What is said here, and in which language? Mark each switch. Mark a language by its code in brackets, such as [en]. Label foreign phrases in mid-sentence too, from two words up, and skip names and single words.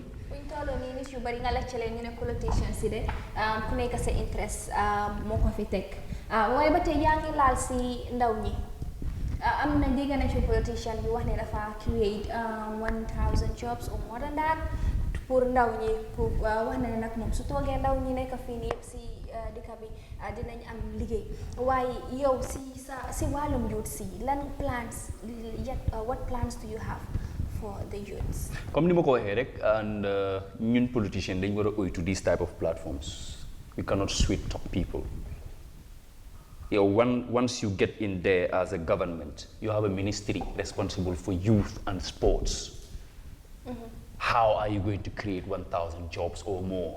[wo] nit yu bari nga laajte leen ñu ne politician si de ku nekk sa interest moo ko fi teg waaye ba tey yaa ngi laal si ndaw ñi am na dégg na ci politician bi wax ne dafa [en] create 1000 jobs or more than that [wo] pour ndaw ñi pour wax na ne nag moom su toogee ndaw ñi nekk fii nii yëpp si dëkk bi dinañ am liggéey waaye yow si wàllum youth si lan plans [en] what plans do you have for the youths? [wo] Comme ni ma ko waxee rek and ñun politicians dañ war a oy [en] to these type of platforms. We cannot sweet talk people. Once you get in there as a government, you have a ministry responsible for youth and sports. How are you going to create 1,000 jobs or more?